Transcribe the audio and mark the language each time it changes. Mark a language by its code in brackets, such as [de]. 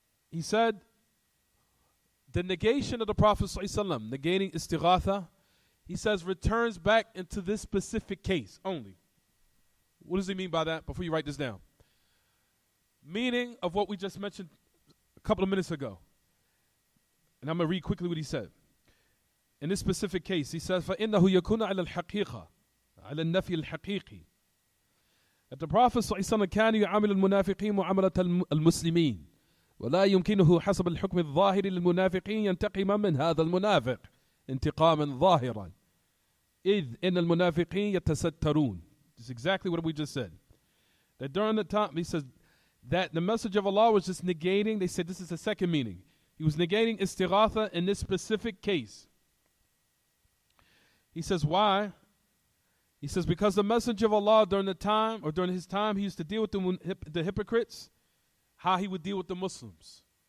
[en] He said, the negation of the Prophet ﷺ, negating istighatha, he says returns back into this specific case only. What does he mean by that? Before you write this down. Meaning of what we just mentioned a couple of minutes ago. And I'm going to read quickly what he said. In this specific case, he says, [ar] فَإِنَّهُ يَكُونَ عَلَى الْحَقِيقَةِ عَلَى النَّفْيِ الْحَقِيقِ. [en] That the Prophet [ar] ﷺ كان يعامل المنافقين معاملة المسلمين ولا يمكنه حسب الحكم الظاهر للمنافقين ينتقم من هذا المنافق انتقاما ظاهرا إذ إن المنافقين يتسترون. [en] This is exactly what we just said. That during the time, he says that the message of Allah was just negating, they said this is the second meaning. He was negating istighatha in this specific case. He says why? He says because the Messenger of Allah during the time, or during his time, he used to deal with the hypocrites, how he would deal with the Muslims.